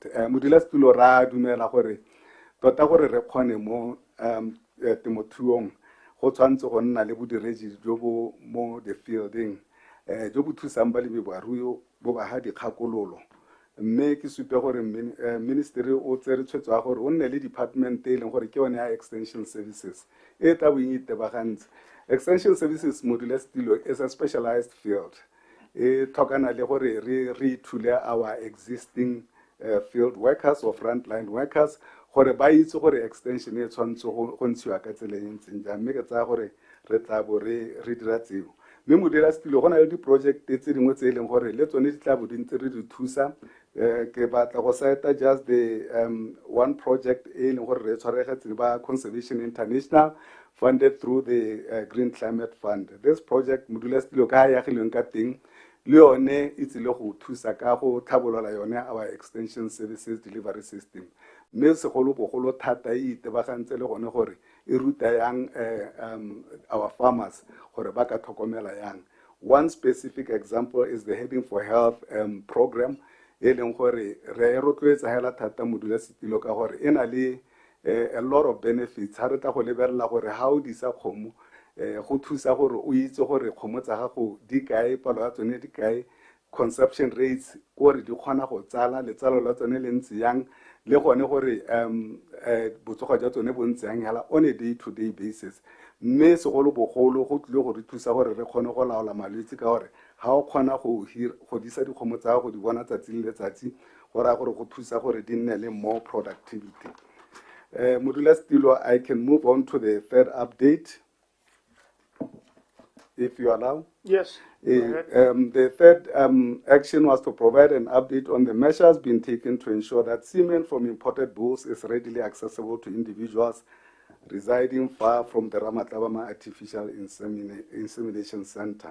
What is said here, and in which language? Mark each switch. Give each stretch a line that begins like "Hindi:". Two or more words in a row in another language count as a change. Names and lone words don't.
Tswana: Modulasetilo ra dumela gore tota gore re kgone mo temothuong go tshwanetse go nna le bodiredi jo bo mo
English: the fielding
Tswana: jo bo thusang balemi barui bo ba ha dikgakololo, mme ke supe gore ministry o tsere tshwetso ya gore o nne le department e leng gore ke yone ya
English: extension services
Tswana: e tla bo itebagantse.
English: Extension services modulasetilo is a specialized field.
Tswana: E tlhokana le gore re thule
English: our existing field workers or frontline workers
Tswana: gore ba itse gore extension e tshwanetse go ntshiwa ka tsela e ntseng jang, mme ke tsaya gore re tla bo re dira tseo. Mme modulasetilo go na le di-project tse dingwe tse e leng gore le tsone di tla bo di ntse re di thusa. Ke batla go
English: cite just the one project
Tswana: e leng gore re tshwaregetse ba Conservation International,
English: funded through the Green Climate Fund. This project
Tswana: modulasetilo ka ya gileng ka teng le yone e tsile go thusa ka go tlhabolola yone
English: our extension services delivery system,
Tswana: mme segolo bogolo thata e itebagantse le gone gore e ruta yang
English: our farmers
Tswana: gore ba ka tlhokomela yang.
English: One specific example is the Heading for Health program
Tswana: e leng gore re rotloetsa hela thata modulasetilo ka gore e na le
English: a lot of benefits.
Tswana: Ha re tla go lebelela gore ha o di sa kgomo go thusa gore o itse gore kgomo tsa gago di kae, palo ya tsone di kae,
English: consumption rates
Tswana: gore di kgona go tsala, letsalo la tsone le ntse yang, le gone gore botsogo jwa tsone bo ntse yang hela
English: on a day-to-day basis.
Tswana: Mme segolo bogolo go tlile go re thusa gore re kgone go laola malwetse ka gore ha o kgona go disa dikgomo tsa go di bona tsatsi le letsatsi go raya gore go thusa gore di nne le
English: more productivity. Modulasetilo, I can move on to the third update, if you allow. Yes. The third action was to provide an update on the measures being taken to ensure that semen from imported bulls is readily accessible to individuals residing far from the Ramatlabama Artificial Insemination Center.